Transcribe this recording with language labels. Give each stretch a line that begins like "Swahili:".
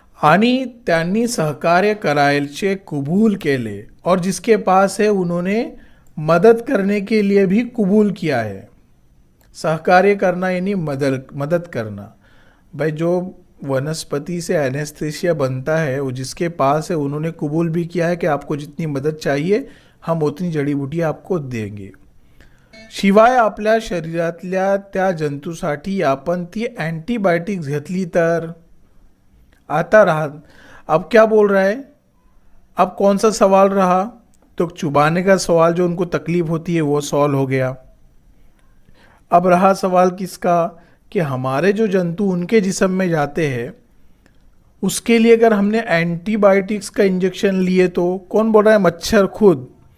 Marathi: आणि त्यांनी सहकार्य करायचे कबूल केले,
Hindi: और जिसके पास है उन्होंने मदद करने के लिए भी कबूल किया है। सहकार्य करना यानी मदद करना। भाई जो वनस्पति से एनेस्थीसिया बनता है वो जिसके पास है उन्होंने कबूल भी किया है कि आपको जितनी मदद चाहिए हम उतनी जड़ी बूटी आपको देंगे।
Marathi: शिवाय आपल्या शरीरातल्या त्या जंतूसाठी आपण ती अँटीबायोटिक्स घेतली तर?
Hindi: आता रहा, अब क्या बोल रहा है? अब कौन सा सवाल रहा? तो चुबाने का सवाल, जो उनको तकलीफ होती है वो सॉल्व हो गया। अब रहा सवाल किसका? कि हमारे जो जंतु उनके जिस्म में जाते हैं उसके लिए अगर हमने एंटीबायोटिक्स का इंजेक्शन लिए तो? कौन बोल रहा है? मच्छर खुद।